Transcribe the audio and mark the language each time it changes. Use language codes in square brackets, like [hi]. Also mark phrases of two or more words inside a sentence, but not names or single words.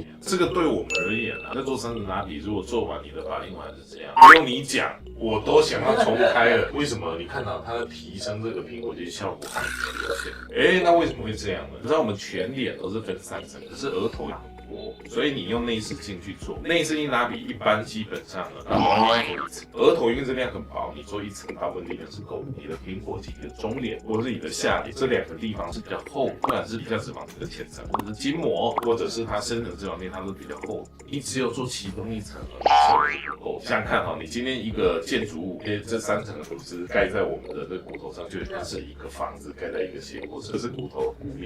[zh] 這個對我們而言在做3層拉皮，如果做完你的法令紋還是這樣，不用你講，我都想要重開了。為什麼？你看到它的提升這個蘋果肌效果很明顯。那為什麼會這樣呢？你知道我們全臉都是分3層，可是額頭很多，所以你用內視鏡去做內視鏡拉皮，一般基本上呢，它只做1層。額頭因為這量很薄，你做1層大部分力量是夠的。你的蘋果肌、你的中臉或者是你的下臉，這2個地方是比較厚，不管是皮下脂肪這個淺層，或者是筋膜，或者是它深層脂肪面，它都比較厚。你只有做其中1層，效果是不夠。想想看你今天一個建築物，這3層的組織蓋在我們的這個骨頭上，就像是一個房子蓋在一個斜坡上，這是骨頭的骨面。